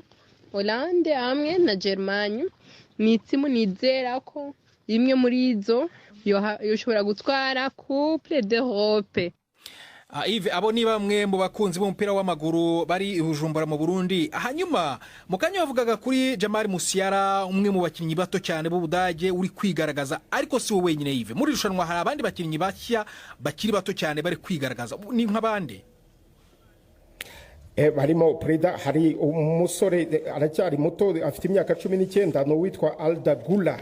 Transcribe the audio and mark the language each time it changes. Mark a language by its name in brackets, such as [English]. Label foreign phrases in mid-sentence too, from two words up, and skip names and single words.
[Rundi] Hollande hamwe na Germany ni timu nizera ko imwe muri izo yoshobora gutwara Coupe d'Europe. [Kinyarwanda] Yves, abo ni bamwe mu bakunzi b'umupira w'amaguru bari Bujumbura mu Burundi. Hanyuma mukanya bavugaga kuri Jamal Musiala, umwe mu bakinnyi bato cyane b'Ubudage uri kwigaragaza, ariko si we wenyine Yves. Muri rushanwa hari abandi bakinnyi bashya bakiri bato cyane bari kwigaragaza. Ni nk'abandi barimo Preda, hari umusore aracyari muto afite imyaka 19 no witwa Arda Güler.